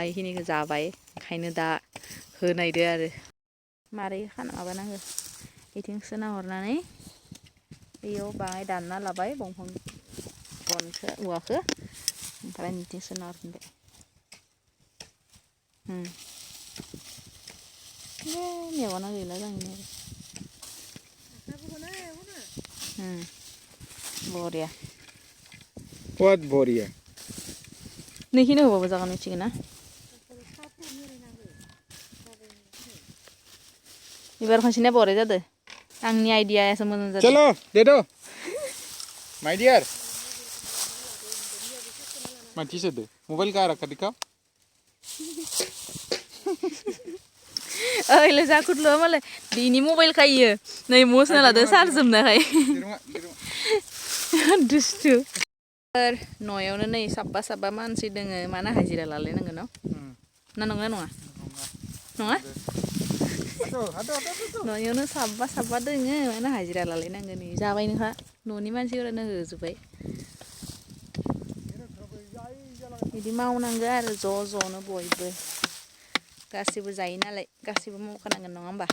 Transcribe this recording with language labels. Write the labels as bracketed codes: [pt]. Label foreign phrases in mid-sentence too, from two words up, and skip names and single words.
[brx] बेखिनिखौ जाबाय ओंखायनो दा होनायदो आरो मारै माबानांगो बिथिं सोना हरनानै बेयाव बाङाय दानना लाबाय दंफां गनखौ औवाखौ ओमफ्राय बिथिं सोना हरफिनबाय मेगना गैला जाहैनो बरिया What बरिया नैखिनि होबाबो जागोन मिथिगोन ना एबार खनसेनिया बरिया जादों आंनि आइडियायासो मोजां जादों [hi] चलो दे दो [en] my dear [hi] माथि से दे मोबाइल कहाँ रखा दिखाओ [brx] ओइले जाखुदल' मालाय बिनि मबाइल खायो नै मसना लादो चार्ज जोबनायखाय दुस्थु न'आवनो नै साबा मानसि दोङो मानो हाजिरा लालायनांगोन न' ना नंगौना नङा नङा न'आवनो साबा दोङो मानो हाजिरा लालायनांगोन नै जाबाय नोंहा न'नि मानसिफोरानो होजोब्बाय बिदि मावनांगो आरो ज'नो बयबो गासिबो जायो नालाय गासिबो मावखानांगोन नङा होमबा